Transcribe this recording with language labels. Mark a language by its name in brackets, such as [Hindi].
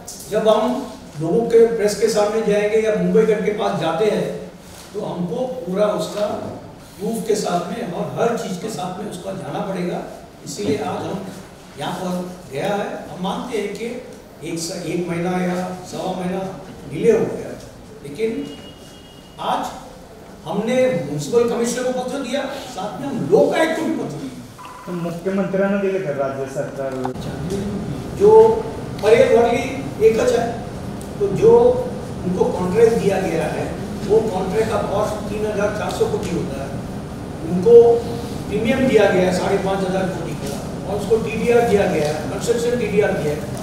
[Hindi] जब हम लोगों के प्रेस के सामने जाएंगे या मुंबई गढ़ के पास जाते हैं तो हमको पूरा उसका प्रूफ के साथ में और हर चीज़ के साथ में उसका जाना पड़ेगा। इसीलिए आज हम यहाँ पर गया है। हम मानते हैं कि एक महीना या सवा महीना डिले हो गया, लेकिन आज हमने म्युनिसिपल कमिश्नर को पत्र दिया, साथ में हम लोक आयुक्त को भी पत्र दिया। [Marathi] तो मुख्यमंत्र्यांना दिले का राज्य सरकार [Hindi] जो परेड वाली एकच है, तो जो उनको कॉन्ट्रैक्ट दिया गया है वो कॉन्ट्रैक्ट का कॉस्ट 3,400 कोटी होता है। उनको प्रीमियम दिया गया है 5,500 कोटी का, और उसको टीडीआर दिया गया है, कंस्ट्रक्शन टीडीआर दिया है।